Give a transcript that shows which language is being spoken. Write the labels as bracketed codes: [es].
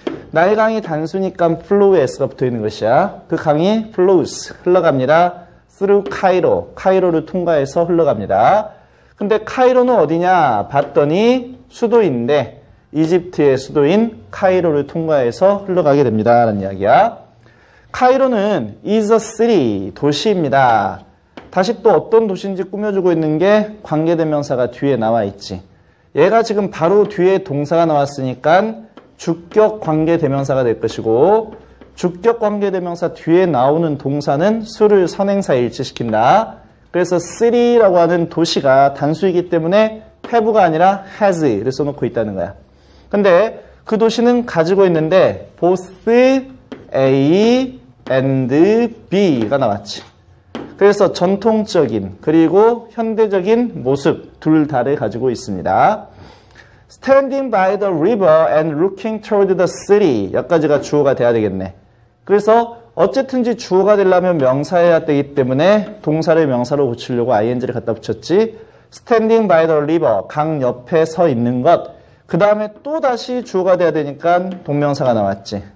[ko] 나일강이 단수니까 flow에 s가 붙어있는 것이야. 그 강이 flows 흘러갑니다. through 카이로를 통과해서 흘러갑니다. 근데 카이로는 어디냐 봤더니 수도인데 이집트의 수도인 카이로를 통과해서 흘러가게 됩니다 라는 이야기야. 카이로는 [en] is a city [ko] 도시입니다. 다시 또 어떤 도시인지 꾸며주고 있는 게 관계대명사가 뒤에 나와 있지. 얘가 지금 바로 뒤에 동사가 나왔으니까 주격 관계대명사가 될 것이고 주격 관계대명사 뒤에 나오는 동사는 수를 선행사에 일치시킨다. 그래서 city라고 하는 도시가 단수이기 때문에 have가 아니라 has를 써놓고 있다는 거야. 근데 그 도시는 가지고 있는데 [en] both A and B [ko] 가 나왔지. 그래서 전통적인 그리고 현대적인 모습 둘 다를 가지고 있습니다. [en] standing by the river and looking toward the city. [ko] 여기까지가 주어가 돼야 되겠네. 그래서 어쨌든지 주어가 되려면 명사여야 되기 때문에 동사를 명사로 붙이려고 ing를 갖다 붙였지. [en] standing by the river, [ko] 강 옆에 서 있는 것. 그 다음에 또 다시 주어가 돼야 되니까 동명사가 나왔지.